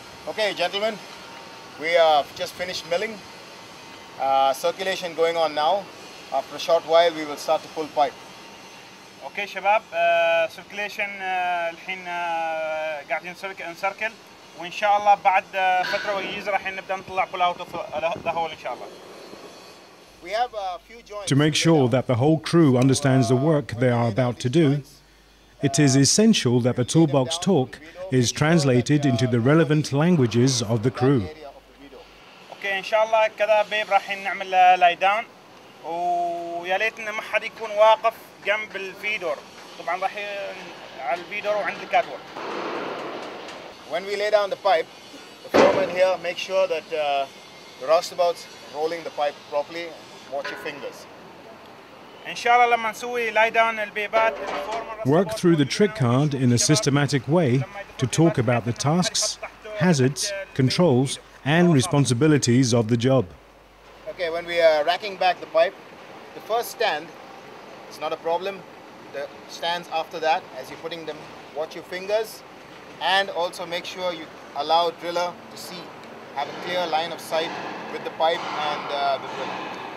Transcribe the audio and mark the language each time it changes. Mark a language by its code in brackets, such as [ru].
[en] Okay, gentlemen, we have just finished milling. Circulation going on now. After a short while, we will start to pull pipe. [ar] اوكي شباب، سيركيليشن الحين قاعدين نسركل، وان شاء الله بعد فتره وجيزه راح نبدا نطلع [en] pull out the whole [ar] ان شاء الله. [en] We have a few joints. To make sure that the whole crew understands the work they are about to do, it is essential that the toolbox talk is translated into the relevant languages of the crew. [ar] اوكي ان شاء الله كذا بيب راح نعمل لاي داون، ويا ليت ان ما حد يكون واقف جنب الفيدور، طبعا راح على الفيدور وعند الكاتورك. [en] When we lay down the pipe, the foreman here makes sure that the roustabout's rolling the pipe properly. Watch your fingers. [ar] ان شاء الله لما نسوي لاي داون البيبات [en] Work through the trick card in a systematic way to talk about the tasks, hazards, controls, and responsibilities of the job. Okay, when we are racking back the pipe, the first stand is not a problem. The stands after that, as you're putting them, watch your fingers, and also make sure you allow driller to see, have a clear line of sight with the pipe and the drill.